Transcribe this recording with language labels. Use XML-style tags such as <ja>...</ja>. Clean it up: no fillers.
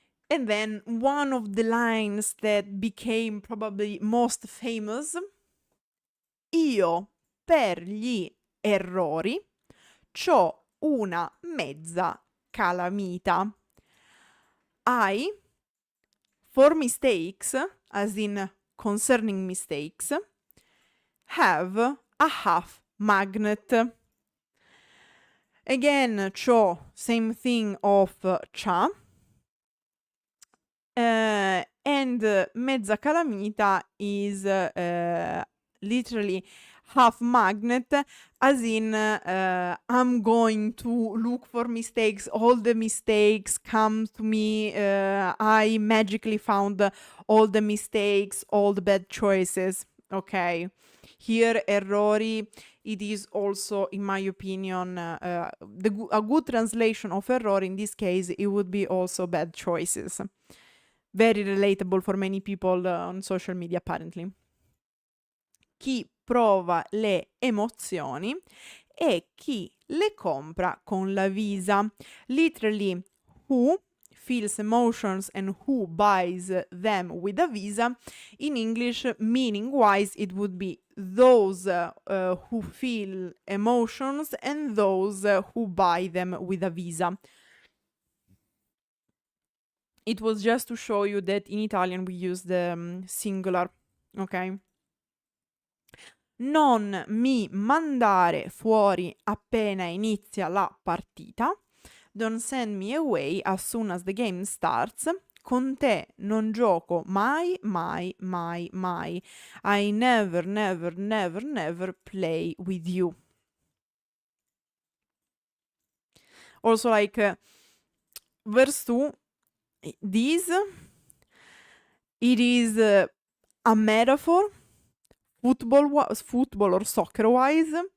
<en>And then one of the lines that became probably most famous:</en> <it>io per gli errori c'ho una mezza calamita.</it> <en>I, for mistakes, as in concerning mistakes, have a half magnet. Again, c'ho, same thing of c'ha. And</en> <it>mezza calamita</it> <en>is literally half magnet, as in I'm going to look for mistakes, all the mistakes come to me, I magically found all the mistakes, all the bad choices. Okay, here errori, it is also, in my opinion, a good translation of error in this case, it would be also bad choices. Very relatable for many people on social media, apparently.</en> <it>Chi prova le emozioni e chi le compra con la Visa.</it> <en>Literally, who feels emotions and who buys them with a Visa. In English, meaning-wise, it would be those who feel emotions and those who buy them with a Visa. It was just to show you that in Italian we use the singular, ok?</en> <it>Non mi mandare fuori appena inizia la partita.</it> <en>Don't send me away as soon as the game starts.</en> <it>Con te non gioco mai, mai, mai, mai.</it> <en>I never, never, never, never play with you. Also, like, verse 2, this, it is a metaphor, football or soccer wise.</en>